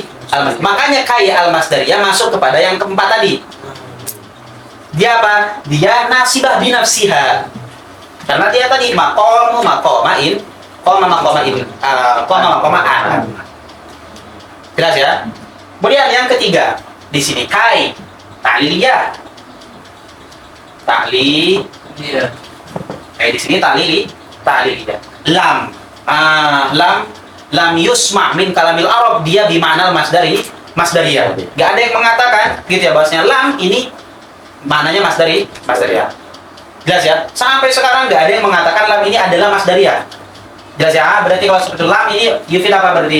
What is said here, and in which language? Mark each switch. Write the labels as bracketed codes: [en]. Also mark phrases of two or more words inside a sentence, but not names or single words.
[id] Makanya [ar] kai al-masdariyah [id] masuk kepada yang keempat tadi. Dia apa? Dia [ar] nasibah binafsiha. [id] Karena dia tadi [ar] maqamu maqamain, qama maqamaan. [id] Jelas ya? Kemudian yang ketiga, di sini [ar] kai ta'liliyah. [id] Ta'liliyah. Kayak di sini ta'liliyah. [ar] Lam yusma' min kalamil Arab, dia bimakna masdariyah. [id] Gak ada yang mengatakan gitu ya bahasanya lam ini maknanya masdariyah. Jelas ya? Sampai sekarang gak ada yang mengatakan lam ini adalah masdariyah. Jelas ya? Berarti kalau seperti lam ini yufid apa berarti?